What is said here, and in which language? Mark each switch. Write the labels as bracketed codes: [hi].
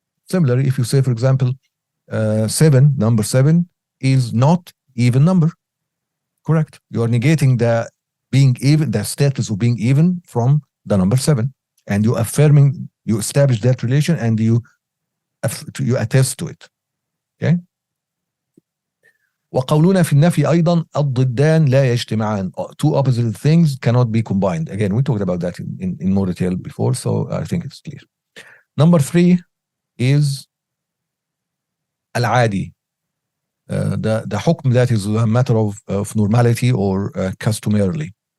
[en] Similarly, if you say, for example, 7, number 7 is not even number. Correct. You are negating the being even, the status of being even from the number 7. And you affirming, you establish that relation and you attest to it. Okay. [ar] وقولنا في النفي أيضا الضدان لا يجتمعان. [en] Two opposite things cannot be combined. Again, we talked about that in more detail before, so I think it's clear. Number 3 is al-adi. The hukm that is a matter of normality or customarily.